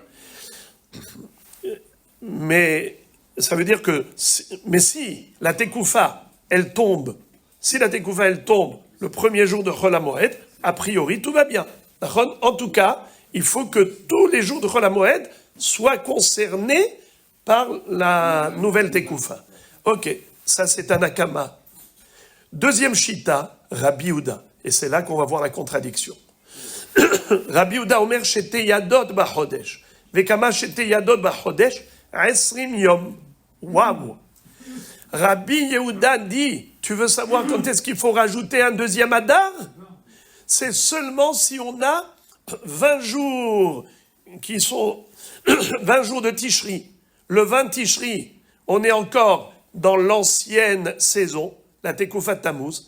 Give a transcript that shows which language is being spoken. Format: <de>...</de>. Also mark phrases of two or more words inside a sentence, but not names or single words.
<fr>Mais ça veut dire que, si la Tekoufa, elle tombe le 1er jour de Chol HaMoed, a priori, tout va bien. En tout cas, il faut que tous les jours de Chol HaMoed soient concernés par la nouvelle Tekoufa. Ok, ça c'est un Akama. Deuxième Shita, Rabbi Yehuda. Et c'est là qu'on va voir la contradiction.</fr> <he>רבי יהודה אומר שתי ידות בחודש. וכמה שתי ידות בחודש, 20 יום.</he> <fr>Waouh! Rabbi Yehuda dit, tu veux savoir quand est-ce qu'il faut rajouter un deuxième Adar? C'est seulement si on a 20 jours qui sont 20 jours de Tishri. Le 20 Tishri, on est encore dans l'ancienne saison, la Tekoufa de Tammuz.</fr>